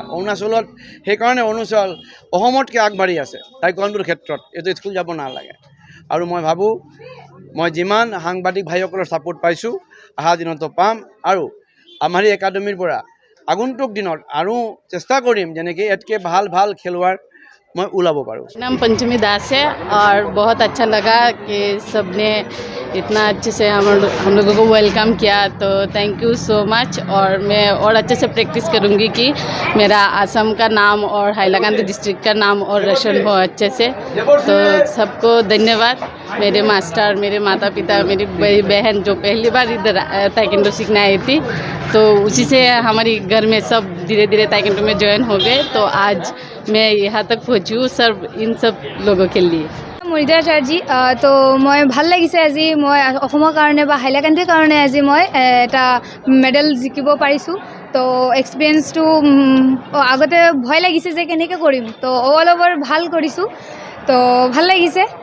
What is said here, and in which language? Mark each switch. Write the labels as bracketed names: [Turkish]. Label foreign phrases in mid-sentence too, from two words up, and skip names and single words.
[Assamese] অৰুণাচলত সেইকাৰণে অৰুণাচল অসমতকৈ আগবাঢ়ি আছে টাইকোৱাণ্ডোৰ ক্ষেত্ৰত। এইটো স্কুল যাব নালাগে। আৰু মই ভাবোঁ মই যিমান সাংবাদিক ভাইসকলৰ ছাপোৰ্ট পাইছোঁ অহা দিনতো পাম। আৰু আমাৰ এই একাডেমীৰ পৰা আগন্তুক দিনত আৰু চেষ্টা কৰিম যেনেকৈ ইয়াতকৈ ভাল খেলুৱৈ মই ওলাব পাৰোঁ। [Hindi] नाम पंचमी दास है और बहुत अच्छा लगा कि सबने इतना अच्छे से हम लोगों को वेलकम किया, तो [English] thank you so much. [Hindi] और मैं और अच्छे से प्रैक्टिस करूँगी कि मेरा असम का नाम और हाईलाकांदी डिस्ट्रिक्ट का नाम और रोशन हो अच्छे से। तो सबको धन्यवाद, मेरे मास्टर, मेरे माता पिता, मेरी बड़ी बहन जो पहली बार इधर ताइक्वांडो सीखने आई थी, तो उसी से हमारी घर में सब धीरे धीरे ताइक्वांडो में ज्वाइन हो गए। तो आज मैं यहाँ तक पहुँची हूँ सर इन सब लोगों के लिए। [Assamese] মণিতা আচাৰ্যী, তো মই ভাল লাগিছে আজি মই অসমৰ কাৰণে বা হাইলাকান্দিৰ কাৰণে আজি মই এটা মেডেল জিকিব পাৰিছোঁ। তো এক্সপিৰিয়েঞ্চটো আগতে ভয় লাগিছে যে কেনেকৈ কৰিম, তো [English] all over [Assamese] ভাল কৰিছোঁ, তো ভাল লাগিছে।